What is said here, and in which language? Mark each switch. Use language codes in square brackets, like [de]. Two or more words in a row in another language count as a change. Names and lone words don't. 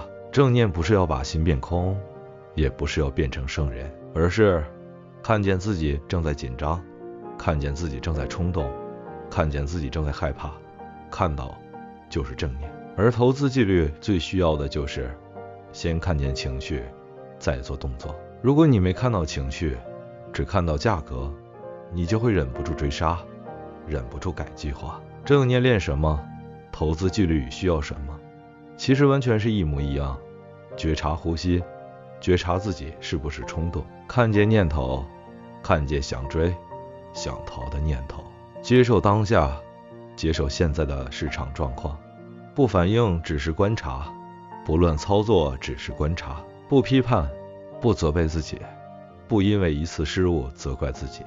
[zh] 正念不是要把心变空，也不是要变成圣人，而是看見自己正在緊張，看見自己正在衝動，看見自己正在害怕。看到就是正念。而投資紀律最需要的就是先看見情緒，再做動作。如果你沒看到情緒，只看到價格，你就會忍不住追殺，忍不住改計劃。正念練什麼？投資紀律需要什麼？其實完全是一模一樣。覺察呼吸，覺察自己是不是衝動，看見念頭，看見想追、想逃的念頭，接受當下，接受現在的市場狀況，不反應只是觀察，不亂操作只是觀察，不批判，不責備自己，不因為一次失誤責怪自己。